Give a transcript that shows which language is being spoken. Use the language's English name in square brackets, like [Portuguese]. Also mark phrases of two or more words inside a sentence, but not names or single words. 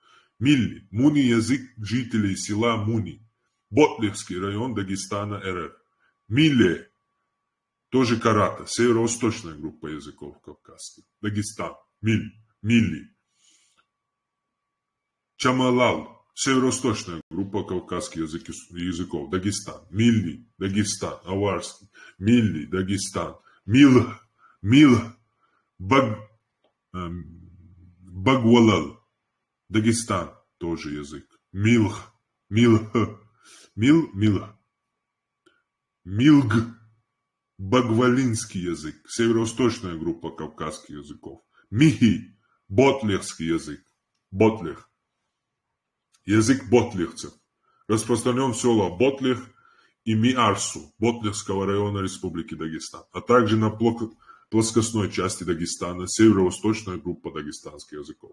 [Russian] Милли, муни язык жителей села Муни, Ботлихский район Дагестана РФ. Миле, тоже Карата, северо-восточная группа языков кавказских. Дагестан, Милли. Чамалал, северо-восточная группа кавказских языков. Дагестан, Милли, Дагестан, Аварский, Милли, Дагестан, Мил, Багвалал, Дагестан, тоже язык. Милг, Багвалинский язык, северо-восточная группа кавказских языков. Михи, ботлихский язык, ботлих, язык ботлихцев, распространен в села Ботлих и Миарсу, Ботлихского района Республики Дагестан, а также на плоскостной части Дагестана, северо-восточная группа дагестанских языков.